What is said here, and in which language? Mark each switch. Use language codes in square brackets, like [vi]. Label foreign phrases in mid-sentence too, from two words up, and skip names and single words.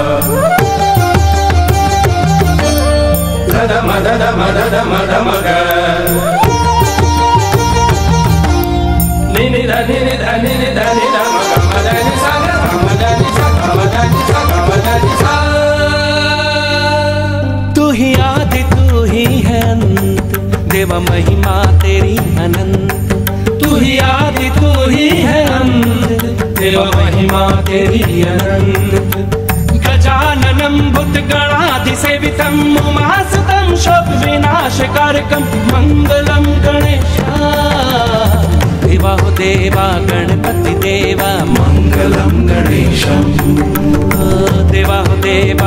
[hi] दम दम दम दम ग नि नि ध नि नि ध नि नि ध नि ध म ग म ध नि सा ग म ध नि सा ग म ध नि सा ग म ध नि सा। तू ही आदि तू ही है अंत देवा महिमा तेरी अनंत तू ही आदि तू ही है अंत देवा महिमा तेरी अनंत [sa] गजाननं भूतगणाधिसेवितं उमासुतं शोक विनाशकारकं [hi] मंगलम गणेशा देवा हो देवा गणपति देवा मंगलम गणेशम देवा हो देवा